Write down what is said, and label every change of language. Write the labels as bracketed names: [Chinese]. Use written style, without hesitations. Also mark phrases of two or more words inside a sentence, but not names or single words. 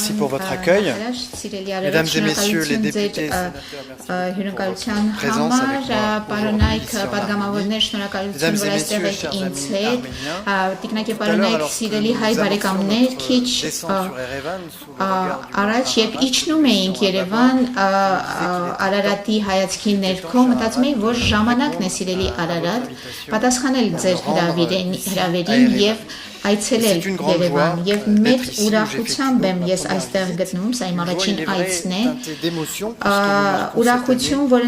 [French] merci pour votre accueil. Mesdames et messieurs les députés et sénateurs, merci pour votre présence avec moi ici en Arménie. Mesdames et messieurs, chers amis arméniens, tout à l'heure, alors que nous avancions notre descente sur Erevan, sous le regard du [Armenian] Առաջ երբ իջնում էինք Երևան Արարատի հայացքի ներքո մտածում էի որ ժամանակն է սիրելի Արարատ պատասխանել ձեր հրավերին եւ այցելել Երևան եւ մեծ ուրախությամբ եմ ես այստեղ գտնվում սա իմ առաջին այցն է ուրախություն որը